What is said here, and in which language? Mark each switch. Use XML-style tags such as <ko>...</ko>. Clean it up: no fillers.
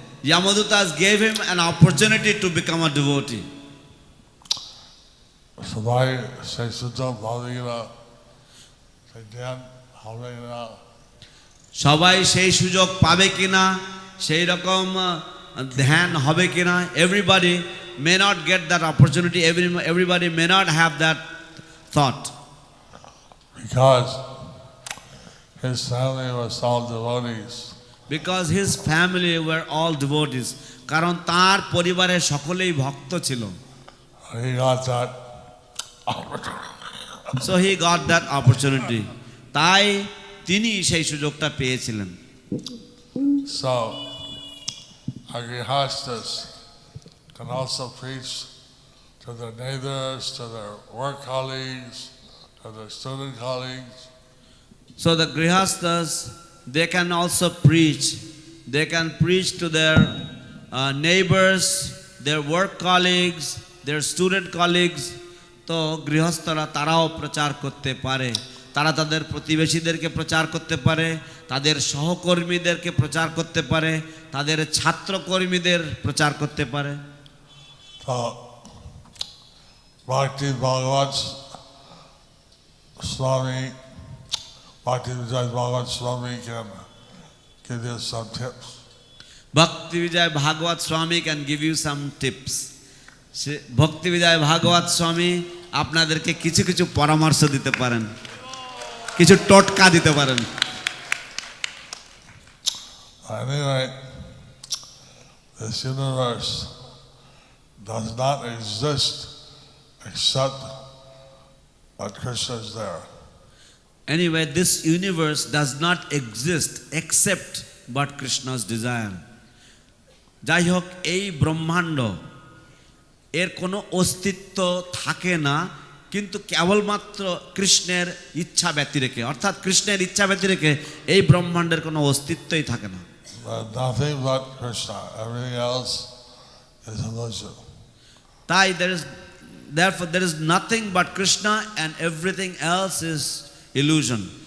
<en>Yamadutas gave him an opportunity to become a devotee.</en> <bn>সবাই সেই সুযোগ পাবে কিনা, সেই জ্ঞান হবে কিনা, সবাই সেই সুযোগ পাবে কিনা, সেই রকম ধ্যান হবে কিনা।</bn> <en>Everybody may not get that opportunity. Everybody may not have that thought. Because his family was all devotees. Because his family were all devotees.</en> <bn>কারণ তার পরিবারের সকলেই ভক্ত ছিল।</bn> <en>He got that So he got that opportunity.</en> <bn>তাই তিনি সেই সুযোগটা পেয়েছিলেন।</bn> <en>So our grihastas can also preach to their neighbors, to their work colleagues, to their student colleagues. So the grihastas, they can also preach. They can preach to their neighbors, their work colleagues, their student colleagues.</en> <bn>তো গৃহস্থরা তারাও প্রচার করতে পারে। তারা তাদের প্রতিবেশীদেরকে প্রচার করতে পারে, তাদের সহকর্মীদেরকে প্রচার করতে পারে, তাদের ছাত্রকর্মীদের প্রচার করতে পারে।</bn> <en>So Bhakti Bhagavat Swami, Bhakti Vijay Bhagavat Swami can give you some tips. Bhakti Vijay Bhagavat Swami can give you some tips.</en> <bn>ভক্তি বিজয় ভাগবত স্বামী আপনাদেরকে কিছু কিছু পরামর্শ দিতে পারেন, কিছু টোটকা দিতে পারেন।</bn> <en>Anyway, this universe does not exist except that Krishna is there. Anyway, this universe does not exist except but Krishna's desire.</en> <bn>যাই হোক, এই ব্রহ্মাণ্ড এর কোনো অস্তিত্ব থাকে না, কিন্তু কেবলমাত্র কৃষ্ণের ইচ্ছা ব্যতি রেখে, অর্থাৎ কৃষ্ণের ইচ্ছা ব্যতি রেখে এই ব্রহ্মাণ্ডের কোনো অস্তিত্বই থাকে না।</bn> <en>Nothing but Krishna. Everything else is illusion. তাই therefore there is nothing but Krishna and everything else is illusion.</en>